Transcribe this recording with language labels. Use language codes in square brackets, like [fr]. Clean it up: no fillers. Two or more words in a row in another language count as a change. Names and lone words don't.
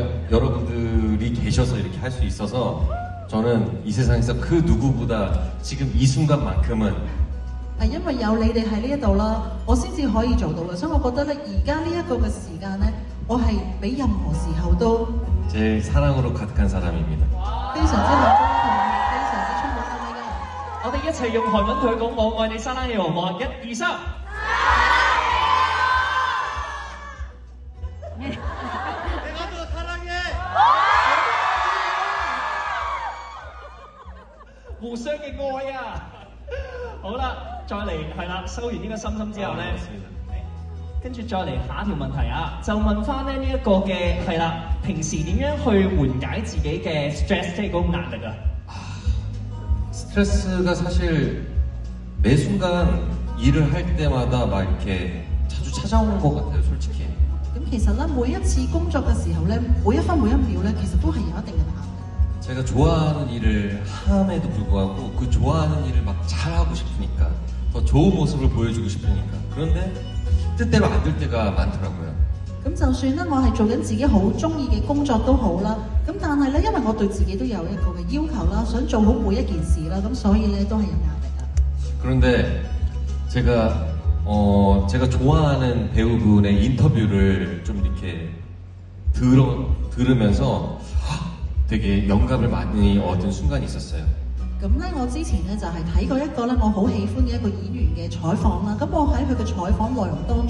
[ko] 여러분들이 계셔서 이렇게 할 수 있어서 저는 이 세상에서 그 누구보다 지금 이 순간만큼은 [yue] 係因為有你哋喺呢一度啦，我先至可以做到嘅，所以我覺得咧，而家呢一個嘅時間咧，我係比任何時候都 [ko] 제 사랑으로 가득한 사람입니다. [yue] 非常之幸福同埋非常之充滿愛嘅。我哋一齊用韓文同佢講我愛你沙拉耶和望1、2、3。互相嘅愛啊！好啦，再嚟係啦，收完呢個心心之後咧，跟住再嚟下一條問題啊，就問翻咧呢一個嘅係啦，平時點樣去緩解自己嘅 stress， 即係嗰個壓力啊？ [ko] 스트레스가 사실 매 순간 일을 할 때마다 막 이렇게 자주 찾아오는 것 같아요, 솔직히. [yue] 咁其實咧，每一次工作嘅時候咧，每一分每一秒咧，其實都係有一定嘅壓力。 [ko] 제가 좋아하는 일을 함에도 불구하고 그 좋아하는 일을 막 잘하고 싶으니까 더 좋은 모습을 보여주고 싶으니까 그런데 뜻대로 안 될 때가 많더라고요. [yue] 咁就算咧，我係做緊自己好中意嘅工作都好啦，咁但係咧，因為我對自己都有一個嘅要求啦，想做好每一件事啦，咁所以咧都係有壓力啊。 [ko] 그런데 제가 좋아하는 배우분의 인터뷰를 좀 이렇게 들으면서 되게 영감을 많이 얻은 순간이 있었어요. [yue] 咁咧，我之前咧就係睇過一個咧我好喜歡嘅一個演員嘅採訪啦，咁我喺佢嘅採訪內容當中。